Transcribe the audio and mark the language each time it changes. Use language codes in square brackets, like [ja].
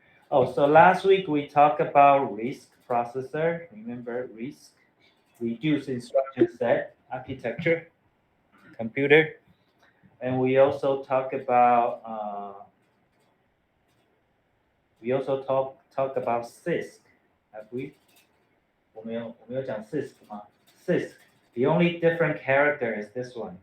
[en] Oh, so last week we talked about RISC processor. Remember RISC? Reduced instruction set architecture, computer. And we also talk about talk about CISC. Have we? [zh] 我们有讲 CISC 吗 ？CISC. [en] The only different character is this one.